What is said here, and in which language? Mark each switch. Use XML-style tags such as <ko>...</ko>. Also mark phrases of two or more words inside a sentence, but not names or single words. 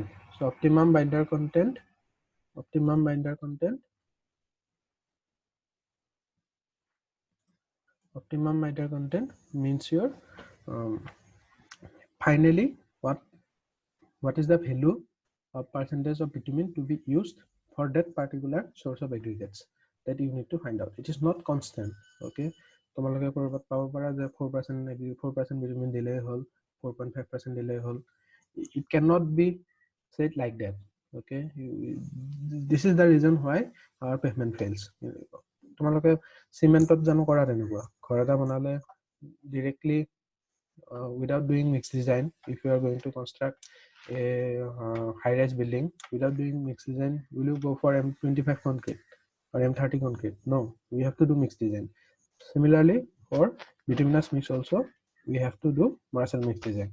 <en>So optimum binder content means your finally what is the value of percentage of bitumen to be used for that particular source of aggregates, that you need to find out. It is not constant.</en> <as>Okay, তোমালোকে কৰবাত পাব পাৰা যে 4% bitumen দিলেই হ'ল, 4.5% দিলেই হ'ল.</as> <en>It cannot be said like that. Okay, this is the reason why our pavement fails.</en> <as>তোমালোকে চিমেণ্টত জানো কৰা তেনেকুৱা? ঘৰ এটা বনালে</as> <en>directly without doing mix design, if you are going to construct a high-rise building without doing mix design, will you go for M25 concrete or M30 concrete? No, we have to do mix design. Similarly, for bituminous mix also, we have to do Marshal mix design.</en>